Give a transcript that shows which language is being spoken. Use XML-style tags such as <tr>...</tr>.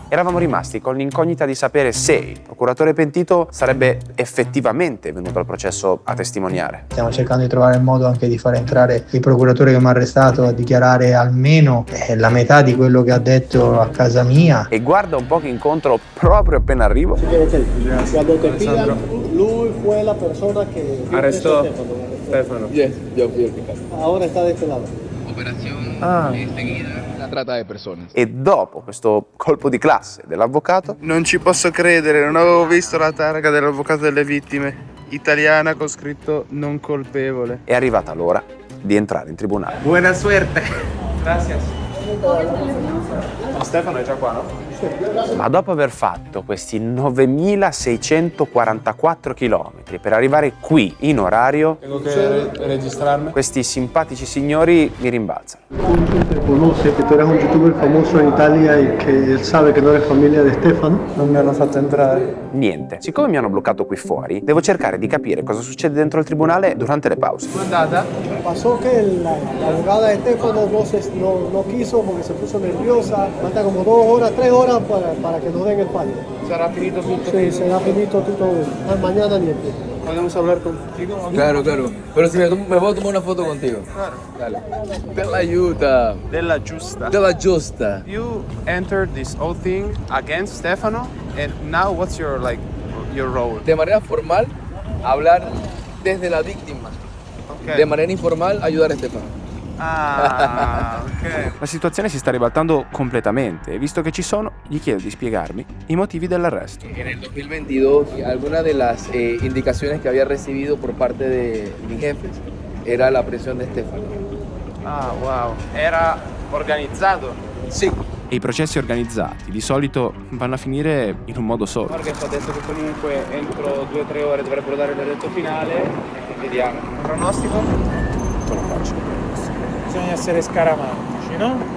<it>Eravamo rimasti con l'incognita di sapere se il procuratore pentito sarebbe effettivamente venuto al processo a testimoniare. Stiamo cercando di trovare il modo anche di far entrare il procuratore che mi ha arrestato a dichiarare almeno la metà di quello che ha detto a casa mia. E guarda un po' che incontro proprio appena arrivo.</it> <es>Cuando te pidan, lui fue la persona que arrestó Stefano. Yes, yo fui el fiscal. Ahora está de este lado. Operación seguida, la trata de personas.</es> <it>E dopo questo colpo di classe dell'avvocato, Non ci posso credere, non avevo visto la targa dell'avvocato delle vittime. Italiana con scritto non colpevole. è arrivata l'ora di entrare in tribunale. Buona suerte. Grazie. Stefano è già qua, no? Ma dopo aver fatto questi 9.644 chilometri per arrivare qui in orario,</it> <es>Tengo che registrarmi.</es> <it>questi simpatici signori mi rimbalzano.</it> <es>Te conoce que tú eres un youtuber famoso en Italia y que él sabe que no eres familia de Stefano.</es> <it>Non mi hanno fatto entrare. Niente. Siccome mi hanno bloccato qui fuori, devo cercare di capire cosa succede dentro il tribunale durante le pause. Com'è andata?</it> <es>Pasó que la abogada de Stefano no quiso porque se puso nerviosa. Falta como 2 horas, 3 horas para que nos den el fallo.</es> <it>Sarà finito tutto?</it> <es>Sí, será finito todo. Mañana niente. ¿Podemos hablar contigo? Claro, claro. Pero si me puedo tomar una foto contigo. Claro. Dale. Della aiuta. Della giusta. Della giusta.</es> <en>You entered this whole thing against Stefano, and now what's your role?</en> <es>De manera formal, hablar desde la víctima. Okay. De manera informal, ayudar a Stefano. Ah, ok.</es> <it>La situazione si sta ribaltando completamente e visto che ci sono, gli chiedo di spiegarmi i motivi dell'arresto.</it> <es>En el 2022, algunas de las indicaciones que había recibido por parte de mis jefes era la presión de Stefano.</es> <it>Ah, wow. Era organizzato? Sì. E i processi organizzati di solito vanno a finire in un modo solo. Morgan ci ha detto che comunque entro 2 o 3 ore dovrebbero dare il verdetto finale e vediamo. Un pronostico? Non lo faccio. Bisogna essere scaramantici, no?</it>